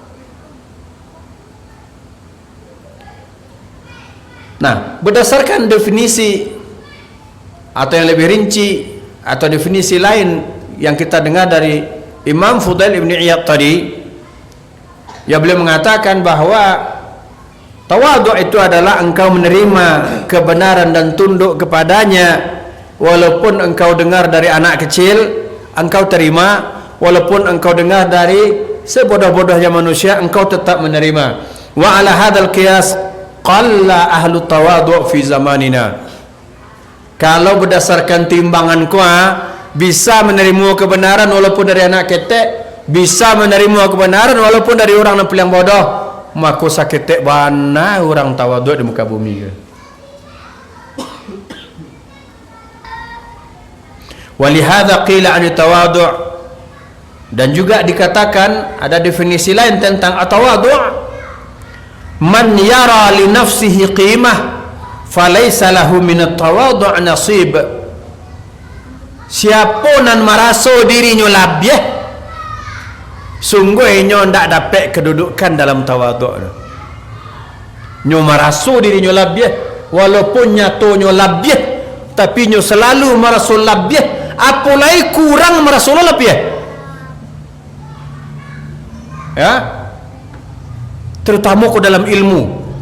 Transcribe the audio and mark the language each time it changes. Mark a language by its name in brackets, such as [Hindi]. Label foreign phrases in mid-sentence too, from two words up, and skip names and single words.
[Indonesian] Nah, berdasarkan definisi atau yang lebih rinci atau definisi lain yang kita dengar dari Imam Fudail Ibn Iyad tadi, ya beliau mengatakan bahwa tawadhu itu adalah engkau menerima kebenaran dan tunduk kepadanya, walaupun engkau dengar dari anak kecil, engkau terima. Walaupun engkau dengar dari sebodoh-bodohnya manusia, engkau tetap menerima. [Arabic] وعلى هذا القياس قل أهل التواضع في زماننا. [Indonesian] Kalau berdasarkan timbangan bisa menerima kebenaran walaupun dari anak ketek, bisa menerima kebenaran walaupun dari orang yang paling bodoh, [Minangkabau] maka saketek bana orang tawadhu di muka bumi. [Arabic] ولهذا قيل التواضع. [Indonesian] Dan juga dikatakan ada definisi lain tentang at-tawadhu', [Arabic] من يرى لنفسه قيمة فليس له من التواضع نصيب. [Minangkabau] Siapa nan merasa dirinya labih, sungguh nyo ndak dapat kedudukan dalam tawadhu'. Nyo merasa dirinya labih walaupun nyatanya labih, tapi nyo selalu merasa labih, apalagi kurang merasa lebih. [Indonesian] Ya, terutama ke dalam ilmu.